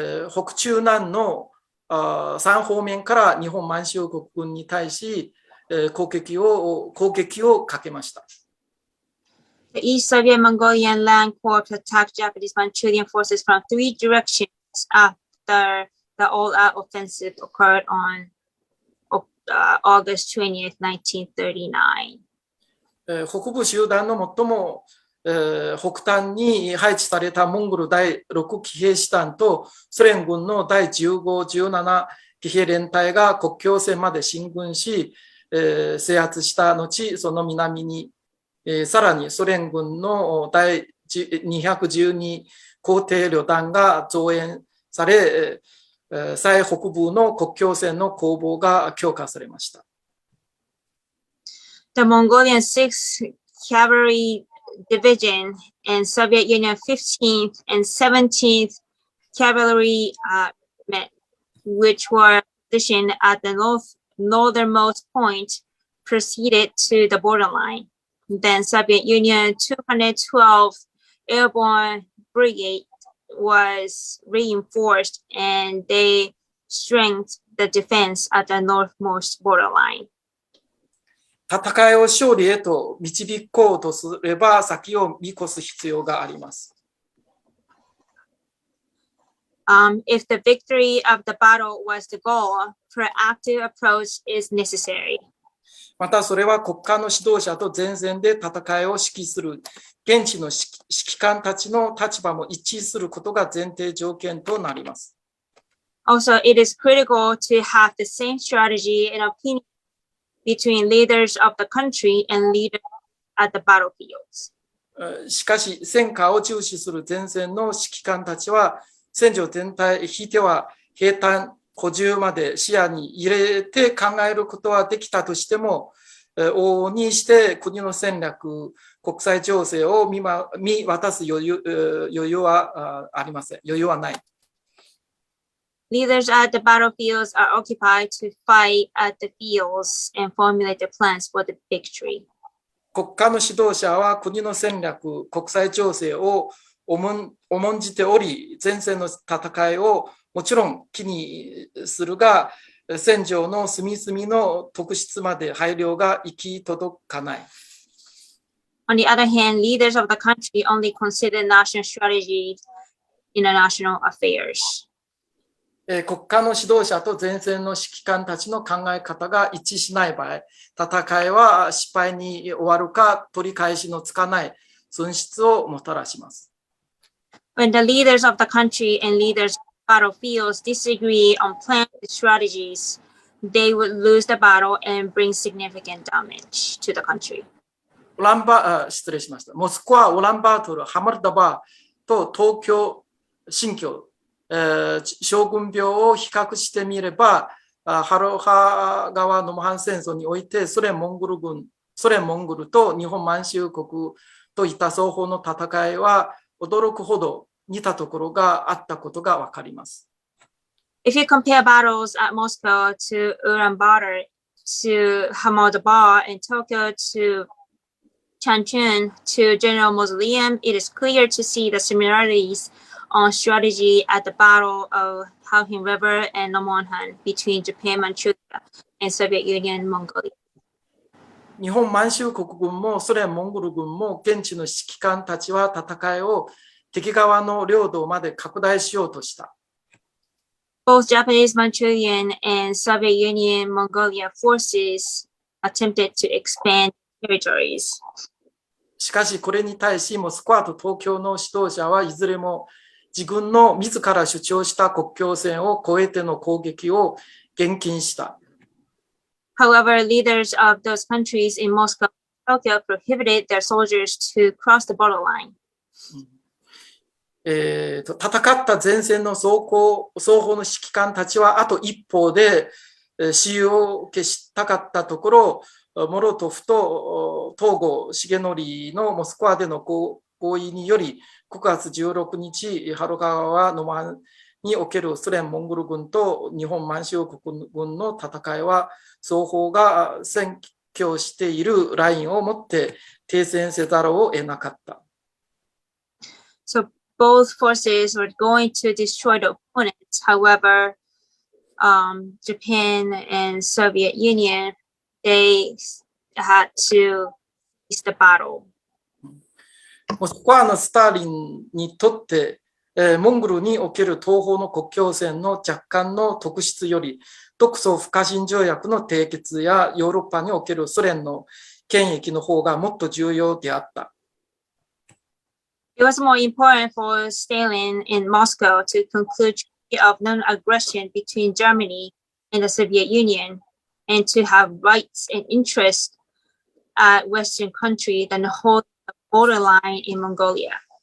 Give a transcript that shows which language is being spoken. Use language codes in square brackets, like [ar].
[ja] 北中南の3方面から日本満州国軍に対し攻撃をかけました。 [en] The East Soviet Mongolian Land Corps attacked Japanese Manchurian forces from 3 directions after the all-out offensive occurred on August 20th, 1939. [ja] 北部集団の最も北端に配置されたモンゴル第6騎兵師団とソ連軍の第15、17騎兵連隊が国境線まで進軍し、制圧した後、その南に、さらにソ連軍の第212皇帝旅団が増援され、最北部の国境線の攻防が強化されました。 [en] The Mongolian 6th Cavalry Division and Soviet Union 15th and 17th Cavalry which were positioned at the northernmost point, proceeded to the borderline. Then Soviet Union 212th Airborne Brigade was reinforced and they strengthened the defense at the northmost borderline. [ja] 戦いを勝利へと導こうとすれば先を見越す必要があります。 [en] If the victory of the battle was the goal, proactive approach is necessary. [ja] またそれは国家の指導者と前線で戦いを指揮する現地の指揮官たちの立場も一致することが前提条件となります。 [en] Also, it is critical to have the same strategy and opinion between leaders of the country and leaders at the battlefields. [ja] しかし、戦果を重視する前線の指揮官たちは、戦場全体、ひいては兵隊補充まで視野に入れて考えることはできたとしても、往々にして国の戦略、国際情勢を見渡す余裕はありません。余裕はない。 [en] Leaders at the battlefields are occupied to fight at the fields and formulate their plans for the victory. [ja] 国家の指導者は国の戦略、国際情勢を重んじており、前線の戦いをもちろん気にするが、戦場の隅々の特質まで配慮が行き届かない。 [en] On the other hand, leaders of the country only consider national strategy in national affairs. [ja] 国家の指導者と前線の指揮官たちの考え方が一致しない場合、戦いは失敗に終わるか取り返しのつかない損失をもたらします。 [en] When the leaders of the country and leaders of the battlefields disagree on plans and strategies, they would lose the battle and bring significant damage to the country. [ja] 失礼しました。モスクワ、ウランバートル、ハマルダバーと東京、新疆、将軍病を比較してみれば、ハロハ川ノモハン戦争においてソ連モンゴルと日本満州国といった双方の戦いは驚くほど似たところがあったことがわかります。 [en] If you compare battles at Moscow to Ulaanbaatar to Hamardabar and Tokyo to Changchun to General Mausoleum, it is clear to see the similarities on strategy at the Battle of Khalkhyn River and Nomonhan between Japan, Manchukuo, and Soviet Union, Mongolia. [ja] 日本満州国軍もソ連モンゴル軍も現地の指揮官たちは戦いを敵側の領土まで拡大しようとした。 [en] Both Japanese, Manchurian, and Soviet Union, Mongolia forces attempted to expand territories. [ja] しかしこれに対しモスクワと東京の指導者はいずれも自分の自ら主張した国境線を越えての攻撃を厳禁した。 [en] However, leaders of those countries in Moscow and Tokyo prohibited their soldiers to cross the borderline. [ja] 戦った前線の双方の指揮官たちはあと一方で使用を消したかったところ、モロトフと東郷重則のモスクワでの合意により9月16日、ハロ川ノモハンにおけるソ連モンゴル軍と日本満州国軍の戦いは双方が占拠しているラインをもって停戦せざるを得なかった。 [en] So both forces were going to destroy the opponents. However, Japan and Soviet Union, they had to cease the battle. [ja] モスクワのスターリンにとって、モンゴルにおける東方の国境線の若干の特質より、独ソ不可侵条約の締結やヨーロッパにおけるソ連の権益の方がもっと重要であった。 [en] It was more important for Stalin in Moscow to conclude treaty of non-aggression between Germany and the Soviet Union and to have rights and interests at Western country than hold the borderline in Mongolia.